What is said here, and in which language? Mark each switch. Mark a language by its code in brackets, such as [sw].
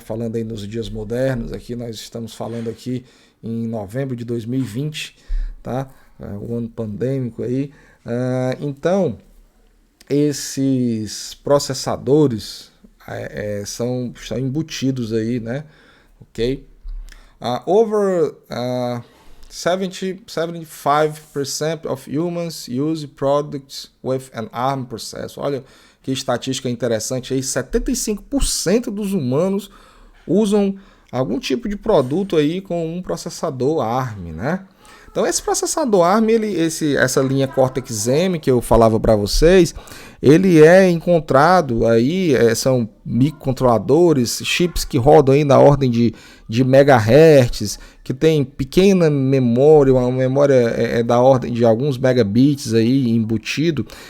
[pt] Falando aí nos dias modernos, aqui nós estamos falando aqui em novembro de 2020, tá? O ano pandêmico aí. Então, esses processadores são embutidos aí, né? Ok? [en] Over 75% of humans use products with an ARM processor. [pt] Olha que estatística interessante aí, 75% dos humanos usam algum tipo de produto aí com um processador ARM, né? Então esse processador ARM, essa linha Cortex-M que eu falava para vocês, ele é encontrado aí, são microcontroladores, chips que rodam aí na ordem de megahertz, que tem pequena memória, uma memória da ordem de alguns megabits aí embutido.